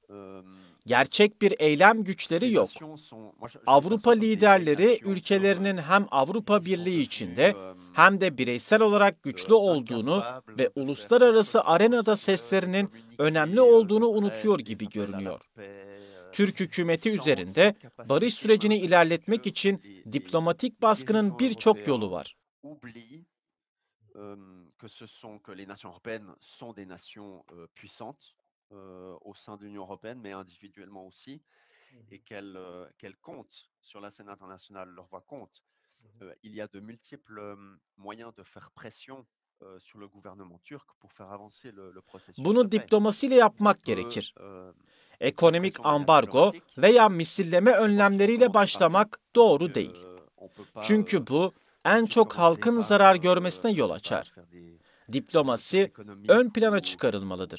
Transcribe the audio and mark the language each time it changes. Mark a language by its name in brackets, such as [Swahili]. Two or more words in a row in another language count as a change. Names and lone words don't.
[Turkish] Gerçek bir eylem güçleri yok. Avrupa liderleri ülkelerinin hem Avrupa Birliği içinde hem de bireysel olarak güçlü olduğunu ve uluslararası arenada seslerinin önemli olduğunu unutuyor gibi görünüyor. Türk hükümeti üzerinde barış sürecini ilerletmek için diplomatik baskının birçok yolu var. [French] Que les nations européennes sont des nations puissantes au sein de l'Union européenne, mais individuellement aussi, et qu'elles comptent sur la scène internationale, leur voix compte. il y a de multiples moyens de faire pression sur le gouvernement turc pour faire avancer le processus de [Turkish] Bunu [French] paix. [Turkish] diplomasiyle yapmak gerekir. Ekonomik ambargo veya misilleme önlemleriyle başlamak doğru değil. Çünkü bu en çok halkın zarar görmesine yol açar. Diplomasi ön plana çıkarılmalıdır.